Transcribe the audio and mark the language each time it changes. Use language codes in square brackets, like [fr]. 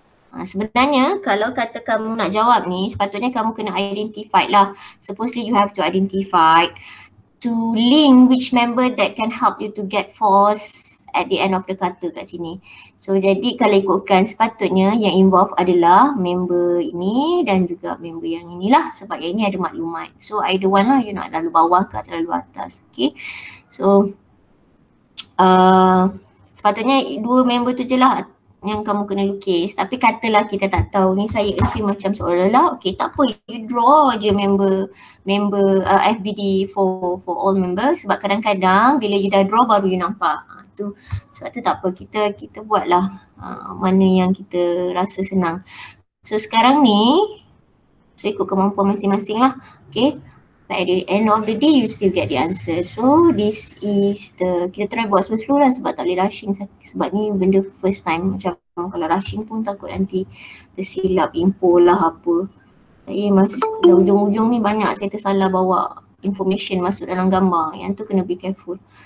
[ms] Sebenarnya kalau kata kamu nak jawab ni, sepatutnya kamu kena identify lah. [en] Supposedly you have to identify to link which member that can help you to get force at the end of the [ms] kata kat sini. So jadi kalau ikutkan sepatutnya yang involve adalah member ini dan juga member yang inilah, sebab yang ini ada maklumat. So either one lah, you nak lalu bawah ke atau lalu atas. Okay, so sepatutnya dua member tu je lah yang kamu kena lukis. Tapi katalah kita tak tahu, ni saya assume macam seolah-olah okay tak apa, you draw je member FBD [en] for all members, [ms] sebab kadang-kadang bila you dah draw baru you nampak. Tu sebab tu tak apa, kita buatlah mana yang kita rasa senang. So sekarang ni ikut kemampuan masing-masing lah. [en] Okay, but at the end of the day you still get the answer. So this is [ms] kita try buat slow-slow lah sebab tak boleh rushing, sebab ni benda first time. Macam kalau rushing pun takut nanti tersilap info lah apa. Dah ujung-ujung ni banyak saya tersalah bawa information masuk dalam gambar, yang tu kena [en] be careful.